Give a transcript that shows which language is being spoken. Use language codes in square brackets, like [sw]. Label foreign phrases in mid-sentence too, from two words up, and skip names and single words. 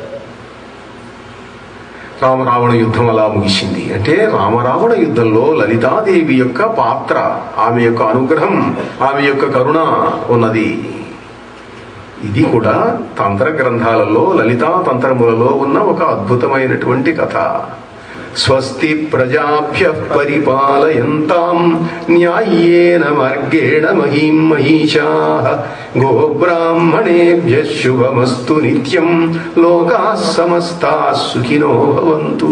[te] రామరావణ యుద్ధం అలా ముగిసింది. అంటే రామరావణ యుద్ధంలో లలితాదేవి యొక్క పాత్ర, ఆమె యొక్క అనుగ్రహం, ఆమె యొక్క కరుణ ఉన్నది. ఇది కూడా తంత్ర గ్రంథాలలో, లలితా తంత్రములలో ఉన్న ఒక అద్భుతమైనటువంటి కథ. [sa] स्वस्ति प्रजाभ्यः परिपालयन्तां न्यायेन मार्गेण महीं महीशाः गोब्राह्मणेभ्यः शुभमस्तु नित्यं लोकाः समस्ताः सुखिनो भवन्तु.